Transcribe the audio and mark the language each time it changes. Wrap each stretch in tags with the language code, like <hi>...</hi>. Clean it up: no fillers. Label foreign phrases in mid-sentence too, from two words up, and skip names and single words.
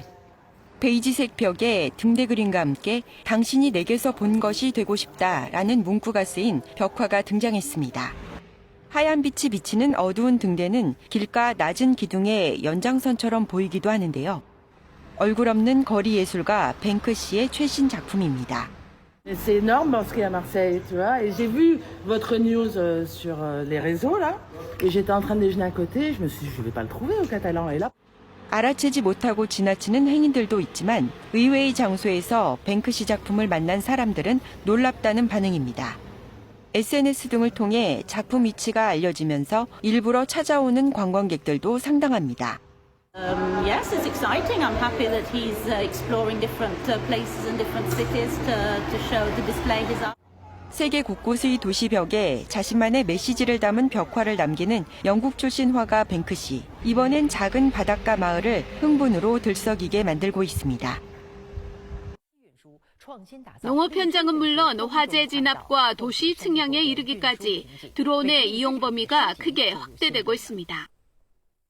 <ko>베이지색 벽에 등대 그림과 함께 당신이 내게서 본 것이 되고 싶다라는 문구가 쓰인 벽화가 등장했습니다. 하얀 빛이 비치는 어두운 등대는 길가 낮은 기둥의 연장선처럼 보이기도 하는데요. 얼굴 없는 거리 예술가 뱅크시의 최신 작품입니다.</ko> <fr>C'est énorme parce qu'à Marseille, tu vois. Et j'ai vu votre news sur les réseaux là, et j'étais en train de déjeuner à côté. Je me suis dit, je vais pas le trouver au Catalan. Et là.</fr> <ko>알아채지 못하고 지나치는 행인들도 있지만 의외의 장소에서 뱅크시 작품을 만난 사람들은 놀랍다는 반응입니다. SNS 등을 통해 작품 위치가 알려지면서 일부러 찾아오는 관광객들도 상당합니다.</ko> <en>Yes, it's exciting. I'm happy that he's exploring different places and different cities to show, to display his art.</en> <ko>세계 곳곳의 도시벽에 자신만의 메시지를 담은 벽화를 남기는 영국 출신 화가 뱅크시. 이번엔 작은 바닷가 마을을 흥분으로 들썩이게 만들고 있습니다. 농업 현장은 물론 화재 진압과 도시 측량에 이르기까지 드론의 이용 범위가 크게 확대되고 있습니다.</ko>